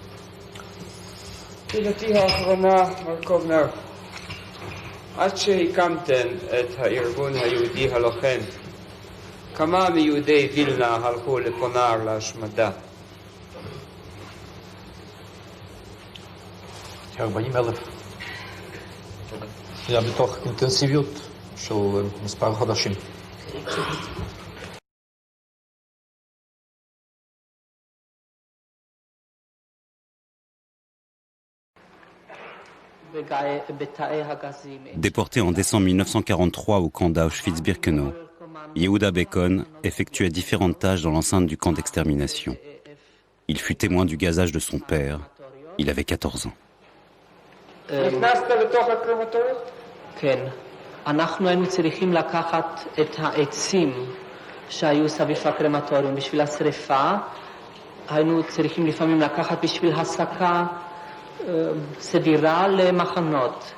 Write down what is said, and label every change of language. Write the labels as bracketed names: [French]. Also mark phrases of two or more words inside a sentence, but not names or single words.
[Hebrew] תפילתי האחרונה, מר קובנר, עד שהקמתם את הארגון היהודי הלוחם, כמה מיהודי וילנה הלכו לפונר להשמדה? 40,000. היה בתוך אינטנסיביות של מספר חודשים. [French] Déporté en décembre 1943 au camp d'Auschwitz-Birkenau, Yehuda Bekon effectua différentes tâches dans l'enceinte du camp d'extermination. Il fut témoin du gazage de son père. Il avait 14 ans. [Hebrew] נכנסת לתוך הקרמטוריום? כן. אנחנו היינו צריכים לקחת את העצים שהיו סביב הקרמטוריום בשביל השריפה. היינו צריכים לפעמים לקחת בשביל הסקה סדירה למחנות.